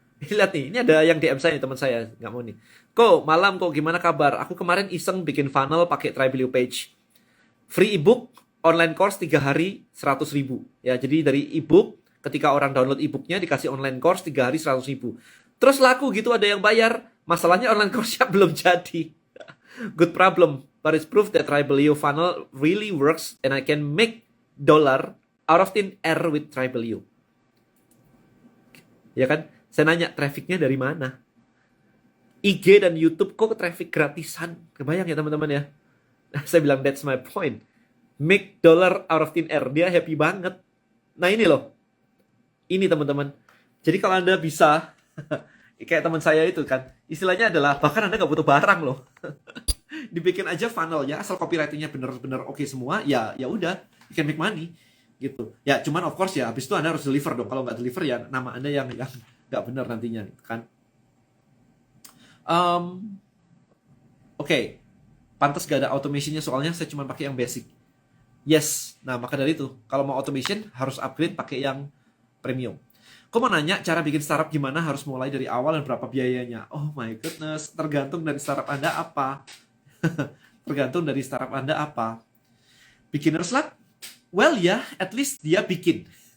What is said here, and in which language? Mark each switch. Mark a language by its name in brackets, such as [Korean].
[Indonesian] Ini lihat nih, ini ada yang DM saya, teman saya, nggak mau nih. Malam gimana kabar? Aku kemarin iseng bikin funnel pakai Tribelio page. Free ebook, online course 3 hari 100.000. Ya, jadi dari ebook, ketika orang download ebooknya dikasih online course 3 hari 100.000. Terus laku gitu, ada yang bayar. Masalahnya online course-nya belum jadi. [English] Good problem, but it's proof that Tribelio funnel really works and I can make dollar out of thin air with Tribelio. [Indonesian] Ya kan? Saya nanya, trafficnya dari mana? IG dan YouTube kok traffic gratisan? Kebayang ya teman-teman ya? Saya bilang, [English] that's my point. Make dollar out of thin air. [Indonesian] Dia happy banget. Nah ini loh. Ini teman-teman. Jadi kalau Anda bisa Kayak teman saya itu kan, istilahnya adalah bahkan Anda nggak butuh barang loh. Dibikin aja funnelnya, asal copywritingnya bener-bener oke semua, ya ya udah, [English] you can make money [Indonesian] gitu. Ya cuman [English] of course [Indonesian] ya, habis itu Anda harus deliver dong. Kalau nggak deliver ya nama Anda yang nggak benar nantinya kan. Oke. Pantas gak ada automationnya soalnya saya cuma pakai yang basic. Yes, nah maka dari itu kalau mau automation harus upgrade pakai yang premium. Kau mau nanya cara bikin startup gimana, harus mulai dari awal dan berapa biayanya? [English] Oh my goodness, [Indonesian] tergantung dari startup Anda apa. Tergantung dari startup Anda apa. [English] Beginner's luck? [Indonesian] Well ya, [English] at least [Indonesian] dia bikin.